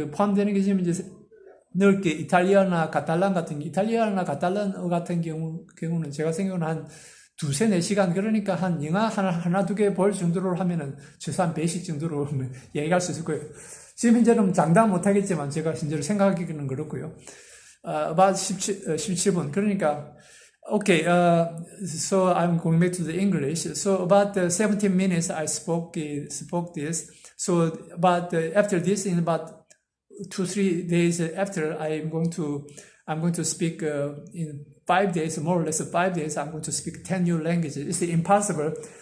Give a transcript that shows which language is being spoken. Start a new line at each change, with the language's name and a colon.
Korean: 포함되는 게 지금 이제 넓게 이탈리아나 카탈란 같은 경우는 제가 생각하는 한 2~4시간, 그러니까 한 영화 하나, 2개 볼 정도로 하면은 최소한 베이직 정도로 얘기할 수 있을 거예요. 지금 현재는 장담 못하겠지만 제가 현재로 생각하기는 그렇고요.
English: about 17분.
Korean: 그러니까,
English: okay, so I'm going back to the English. So about 17 minutes I spoke this. So after this, in about 2-3 days after, I'm going to speak in 5 days, more or less 5 days, I'm going to speak 10 new languages. It's impossible.